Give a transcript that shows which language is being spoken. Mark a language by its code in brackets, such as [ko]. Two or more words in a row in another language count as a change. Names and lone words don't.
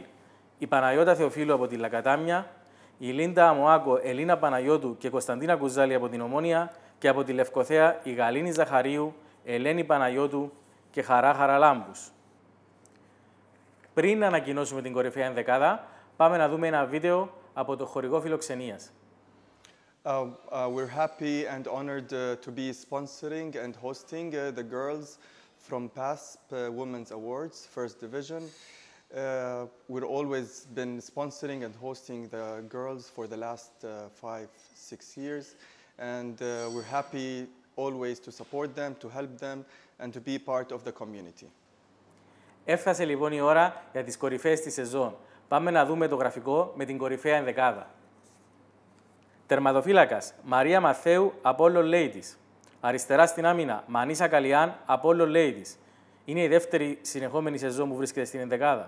[el] Η Παναγιώτα Θεοφίλου από τη Λακατάμια, η Λίντα Αμοάκο, Ελίνα Παναγιώτου και Κωνσταντίνα Κουζάλη από την Ομόνια και από τη Λευκοθέα η Γαλήνη Ζαχαρίου, Ελένη Παναγιώτου και Χαρά Χαραλάμπους. Πριν ανακοινώσουμε την κορυφαία ενδεκάδα, πάμε να δούμε ένα βίντεο από το χορηγό φιλοξενίας. [en] We're happy and honored to be sponsoring and hosting the girls from PASP Women's Awards, First Division. We've always been sponsoring and hosting the girls for the last 5-6 years, and we're happy always to support them, to help them, and to be part of the community. [el] Έφτασε λοιπόν η ώρα για τις κορυφαίες της σεζόν. Πάμε να δούμε το γραφικό με την κορυφαία ενδεκάδα. Τερματοφύλακας, Μαρία Μαθαίου, Apollon Ladies. Αριστερά στην άμυνα, Μανίσα Καλιάν, Apollon Ladies. Είναι η δεύτερη συνεχόμενη σεζόν που βρίσκεται στην ενδεκάδα.